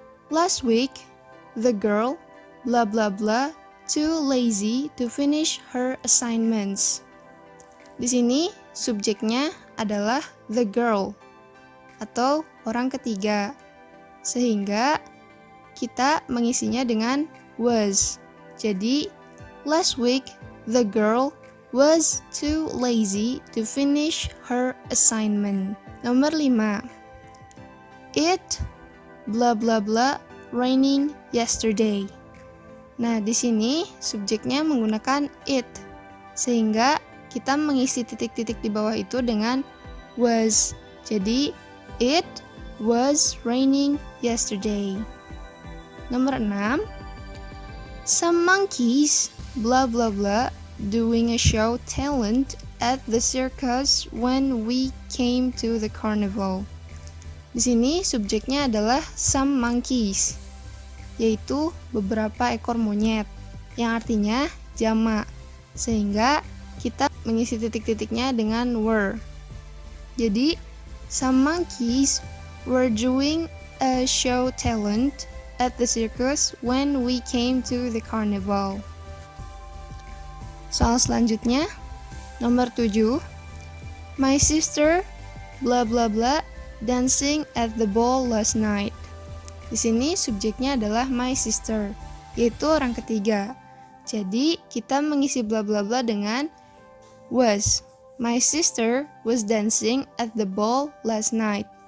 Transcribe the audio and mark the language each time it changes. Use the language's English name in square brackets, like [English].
[English] Last week, the girl blah blah blah too lazy to finish her assignments. [Indonesian] Di sini subjeknya adalah [English] the girl [Indonesian] atau orang ketiga, sehingga kita mengisinya dengan was. Jadi, [English] last week the girl was too lazy to finish her assignment. [Indonesian] Nomor 5. [English] It blah blah blah raining yesterday. [Indonesian] Nah, di sini subjeknya menggunakan it, sehingga kita mengisi titik-titik di bawah itu dengan was. Jadi, [English] it was raining yesterday. [Indonesian] Nomor 6. [English] Some monkeys blah blah blah doing a show talent at the circus when we came to the carnival. [Indonesian] Di sini subjeknya adalah [English] some monkeys, [Indonesian] yaitu beberapa ekor monyet, yang artinya jamak. Sehingga kita mengisi titik-titiknya dengan were. Jadi, [English] some monkeys were doing a show talent at the circus when we came to the carnival. [Indonesian] Soal selanjutnya, nomor 7. [English] My sister blah blah blah dancing at the ball last night. [Indonesian] Di sini subjeknya adalah [English] my sister, [Indonesian] yaitu orang ketiga. Jadi, kita mengisi bla bla bla dengan was. [English] My sister was dancing at the ball last night.